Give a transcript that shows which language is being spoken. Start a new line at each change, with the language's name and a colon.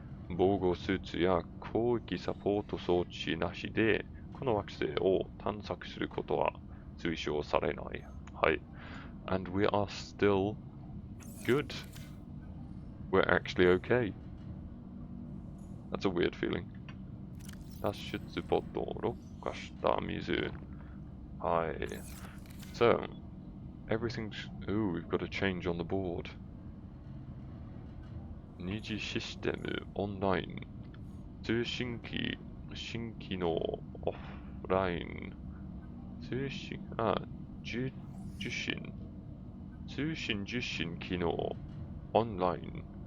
Japanese: 防護スーツや広域サポート装置なしで、この惑星を探索することは推奨されない。
English: はい。And we are still good. We're actually okay. That's a weird feeling.
Japanese: 脱出ポッドろ過した水。
English: はい。So, everything's... Ooh, we've got a change on the board.
Japanese: 二次システムオンライン。通信機新機能オフライン。通信受信機能オンライン。